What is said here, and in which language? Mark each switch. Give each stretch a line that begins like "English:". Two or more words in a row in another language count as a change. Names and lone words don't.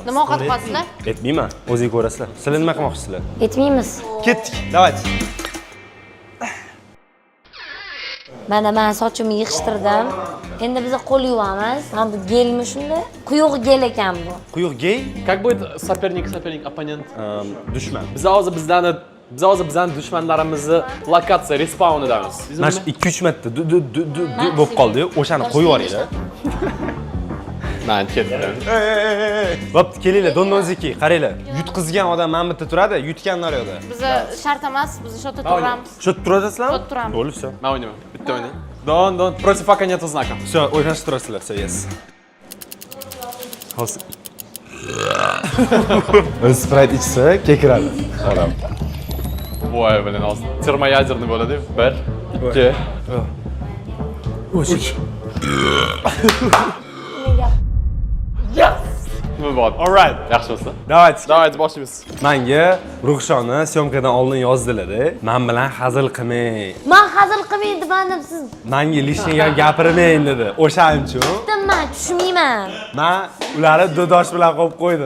Uzbek: Nima ovqat qilasizlar? Aytmayman, o'zingiz ko'rasizlar. Sizlar nima qilmoqchisizlar? Yetmaymiz. Ketdik. Давайте. Mana men sochimni yig'ishtirdim. Endi biz qo'l yuvamiz. Mana bu gelmi shunda? Quyuq gel ekan bu. Quyuq gey,
Russian: Как будет соперник, оппонент?
Uzbek: dushman. Biz hozir bizdan dushmanlarimizni lokatsiya respawnidamiz. Mana 2-3 marta bo'lib qoldi-yu, o'shani qo'yib yuboringlar. Men ketdim. Bo'pti, kelinglar, Dondonziki, qaranglar. Yutqizgan odam mana bu yerda turadi, yutganlar yo'qda. Biza shart emas, biz shu yerda turamiz. Shu turadingizlarmi? Shu turamiz. Bo'ldi, все. Men o'ynayman. Bitta o'ynay.
Russian: Don. Против пока нету знака.
Uzbek: Все, o'ynashib turasizlar, все, yes. Hozir. Sprite ichsa, kekiradi. Odam. Voy, блин, hozir termoyadерный bo'ladi. 1, 2, 3. Nima bor?
English: All right.
Uzbek: Yaxshi bo'lsa. Давайте. Давайте boshlaymiz. Menga Ruxshona syomkadan oldin yozdilar-da. Men bilan hazil qilmang. Men hazil qilmay dedim siz. Menga lishni gapirmang dedi. O'shaning uchun Men tushunmayman. men ularni do'dosh bilan qo'yib qo'ydim.